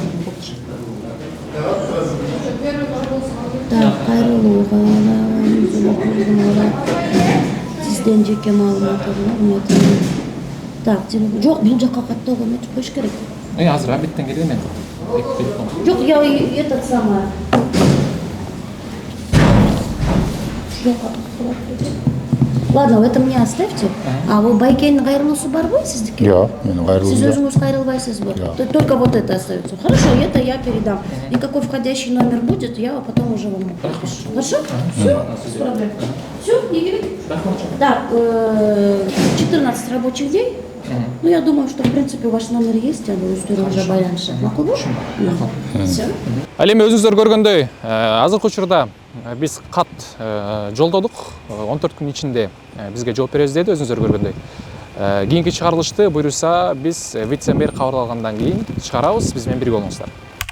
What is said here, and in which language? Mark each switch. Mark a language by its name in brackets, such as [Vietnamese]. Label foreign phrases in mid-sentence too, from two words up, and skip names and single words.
[Kyrgyz] Так, кайрылууга сизден жеке маалымат алып. Так, жок, бул жакка каттоого өтүп коюш керек. Азыр обедтен келген мен. Жок, [Russian] я этот самый. Ладно, это мне оставьте. [Kyrgyz] А вы Байкенин кайрылуусу барбы сиздики? Жок, менин кайрылуум. Сиз өзүңүз кайрылбайсызбы? [Russian] Только вот это остается. Хорошо, это я передам. И какой входящий номер будет, я потом уже вам напишу. Хорошо? Все, без проблем. Все, Игорь? Да, 14 рабочих дней. Ну, я думаю, что, в принципе, ваш номер есть, а вы уже байланышып. [Kyrgyz] Макул бу? Все. Ал эми өзүңүздөр көргөндөй, азыркы учурда биз кат жолдодук. 14 күн ичинде бизге жооп беребиз деди, өзүңүздөр көргөндөй. Кийинки чыгарылышты буйруса биз вице-мэр кабыл алгандан кийин чыгарабыз. Биз менен бирге болуңуздар.